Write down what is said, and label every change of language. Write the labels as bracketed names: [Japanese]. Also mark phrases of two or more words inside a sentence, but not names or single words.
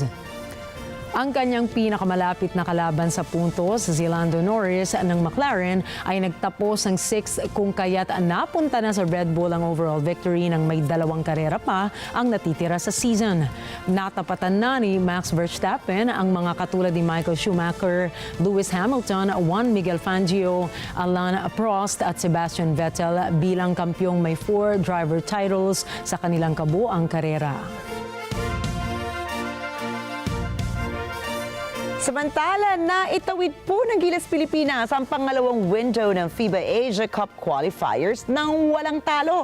[Filipino] Ang kanyang pinakamalapit na kalaban sa puntos, si Lando Norris ng McLaren, ay nagtapos ng 6th kung kaya't napunta na sa Red Bull ang [English] overall victory [Filipino] nang may 2 karera pa ang natitira sa season. Natapatan na ni Max Verstappen ang mga katulad ni Michael Schumacher, Lewis Hamilton, Juan Miguel Fangio, Alain Prost at Sebastian Vettel bilang kampyong may 4 [English] driver titles [Filipino] sa kanilang kabuuang karera. Samantala, naitawid po ng Gilas Pilipinas ang pangalawang window ng FIBA Asia Cup qualifiers nang walang talo.